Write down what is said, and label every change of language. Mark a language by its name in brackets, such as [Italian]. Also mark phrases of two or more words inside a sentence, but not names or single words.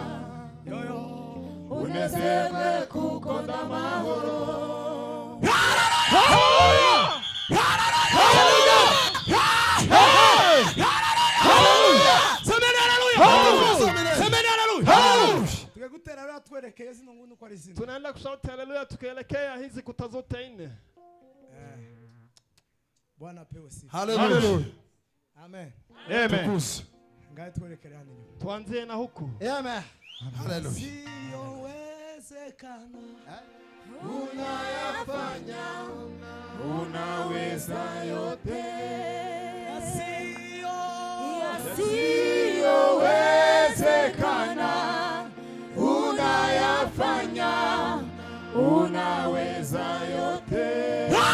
[Kinyarwanda] Unezerwe kuko ndamahoro. [Swahili] Haleluya. Semeni haleluya. Semeni haleluya. [Kinyarwanda] Tukagutera rero twerekeye zino ngunu kwa rizina. [Swahili] Tunaenda kushauti haleluya tukielekea hizi kuta zote nne. Bwana apewe sifa. Haleluya. Amen. Amen. [Kinyarwanda] Ngaye twerekere hano. [Swahili] Tuanzie na huku. Amen. Haleluya. Siyowezekana Unayafanya, unaweza yote. Yasiyowezekana, unayafanya, unaweza yote.